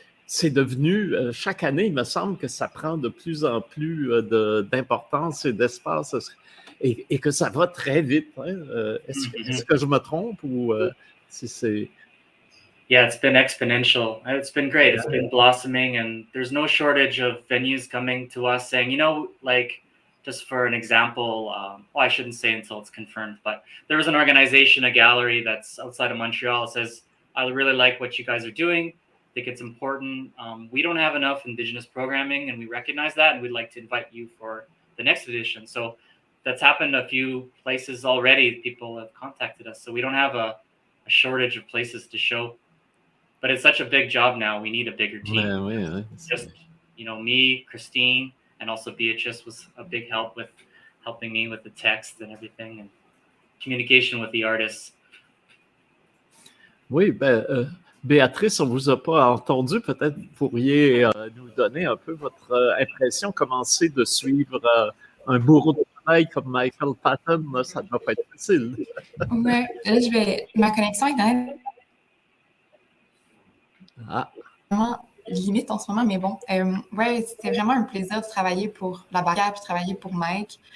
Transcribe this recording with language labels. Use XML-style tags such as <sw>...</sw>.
<fr>C'est devenu, chaque année, il me semble que ça prend de plus en plus d'importance et d'espace et que ça va très vite. Hein? Est-ce que je me trompe ou si c'est...</fr> <en>Yeah, it's been exponential. It's been great. It's been blossoming, and there's no shortage of venues coming to us saying, like, just for an example, I shouldn't say until it's confirmed, but there was an organization, a gallery that's outside of Montreal. It says, I really like what you guys are doing. I think it's important. We don't have enough Indigenous programming, and we recognize that, and we'd like to invite you for the next edition. So that's happened a few places already. People have contacted us. So we don't have a shortage of places to show. But it's such a big job now. We need a bigger team. Yeah. Just, me, Christine, and also Beatrice was a big help with helping me with the text and everything and communication with the artists.</en> <fr>Oui, Béatrice, on ne vous a pas entendu. Peut-être vous pourriez nous donner un peu votre impression, commencer de suivre un bourreau de travail comme Michael Patten. Ça ne doit pas être facile. Oui, là, ma connexion Internet vraiment limite en ce moment, mais bon, ouais, c'était vraiment un plaisir de travailler pour la B.A puis travailler pour Mike.</fr>